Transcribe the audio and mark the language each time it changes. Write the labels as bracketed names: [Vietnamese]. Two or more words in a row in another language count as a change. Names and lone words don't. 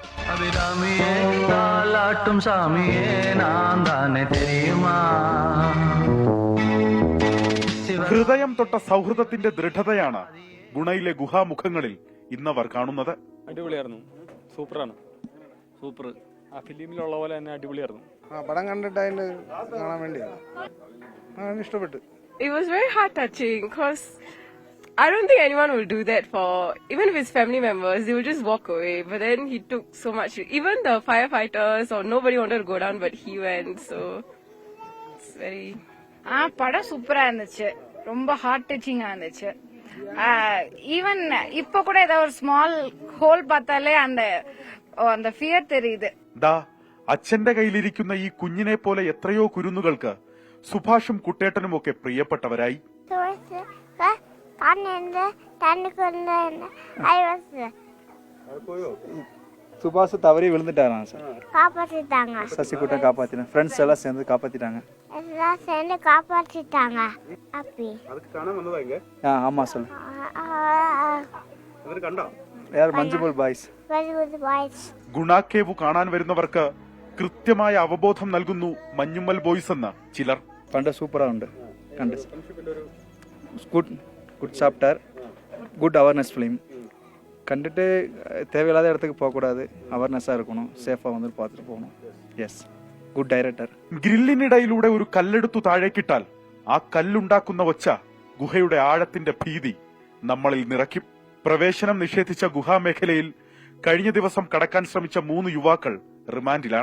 [Malayalam] ഹൃദയം തൊട്ട സൗഹൃദത്തിന്റെ ദൃഢതയാണ് ഗുണയിലെ ഗുഹാമുഖങ്ങളിൽ ഇന്നവർ കാണുന്നത്. അടിപൊളിയായിരുന്നു, സൂപ്പറാണ്, സൂപ്പർ. ആ ഫിലിമിലുള്ള പോലെ തന്നെ അടിപൊളിയായിരുന്നു. പടം കണ്ടിട്ട് അതിന്റെ കാണാൻ വേണ്ടി ഇഷ്ടപ്പെട്ടു. [English] It was very heart touching because I don't think anyone will do that for, even if it's family members, they will just walk away. But then he took so much. Even the firefighters or nobody wanted to go down, but he went. So it's very. [Tamil] படம் சூப்பரா இருந்துச்சு, ரொம்ப [English] heart touching [Tamil] இருந்துச்சு. ஈவன் இப்ப கூட ஏதாவது ஒரு [English] small hole [Tamil] பார்த்தாலே அந்த ഫിയർ தெரியுது. [Malayalam] ദാ അച്ഛന്റെ കയ്യിലിരിക്കുന്ന ഈ കുഞ്ഞിനെ പോലെ എത്രയോ കുരുന്നുകൾക്ക് സുഭാഷും കുട്ടേട്ടനും ഒക്കെ പ്രിയപ്പെട്ടവരായി. [Tamil] சுபாஷ் தவறி விழுந்துட்டாராம் சார், காப்பாத்திட்டாங்க. சசிகுட்டை காப்பாத்தினாங்க, ஃப்ரெண்ட்ஸ் எல்லாம் சேர்ந்து காப்பாத்திட்டாங்க. அதுக்கு காணாம வந்ததாங்க. ஆமா சார். [Malayalam] അവര് കണ്ടോ? യാർ മഞ്ജുമൽ ബോയ്സ്. ഗുണ കേവ് കാണാൻ വരുന്നവർക്ക് കൃത്യമായ അവബോധം നൽകുന്നു മഞ്ഞുമ്മൽ ബോയ്സ് എന്ന ചിലർ. പണ്ട് സൂപ്പറാ ഉണ്ട്, കണ്ട്. [English] good chapter, good awareness film. [Tamil] കണ്ടിട്ട് தேவையில்லாத இடத்துக்கு போகக்கூடாது, [Malayalam] അവയർനെസ്സാ இருக்கணும், സേഫാ വന്ന് பார்த்துட்டு പോകണം. [English] yes, good director. [Malayalam] ഗ്രില്ലിനിടയിലൂടെ ഒരു കല്ലെടുത്തു താഴേക്കിട്ടാൽ ആ കല്ലുണ്ടാക്കുന്ന ഒച്ച ഗുഹയുടെ ആഴത്തിന്റെ ഭീതി നമ്മളിൽ നിറയ്ക്കും. പ്രവേശനം നിഷേധിച്ച ഗുഹാമേഖലയിൽ കഴിഞ്ഞ ദിവസം കടക്കാൻ ശ്രമിച്ച 3 യുവാക്കൾ റിമാൻഡിലാണ്.